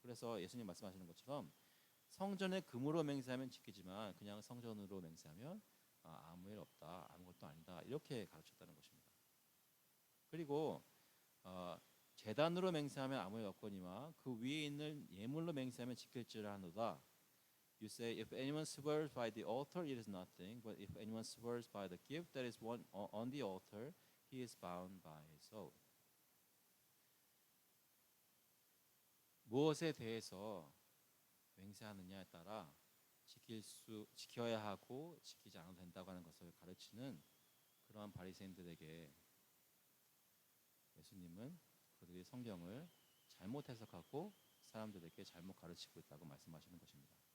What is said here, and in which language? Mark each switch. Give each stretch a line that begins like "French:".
Korean: 그래서 예수님 말씀하시는 것처럼 성전에 금으로 맹세하면 지키지만 그냥 성전으로 맹세하면 아무 일 없다, 아무것도 아니다, 이렇게 가르쳤다는 것입니다. 그리고 제단으로 맹세하면 아무 일 없거니와 그 위에 있는 예물로 맹세하면 지킬지라 하노다.
English: You say if anyone swears by the altar it is nothing, but if anyone swears by the gift that is on the altar he is bound by his oath.
Korean: 무엇에 대해서 맹세하느냐에 따라 지켜야 하고 지키지 않아도 된다고 하는 것을 가르치는 그러한 바리새인들에게 예수님은 그들이 성경을 잘못 해석하고 사람들에게 잘못 가르치고 있다고 말씀하시는 것입니다.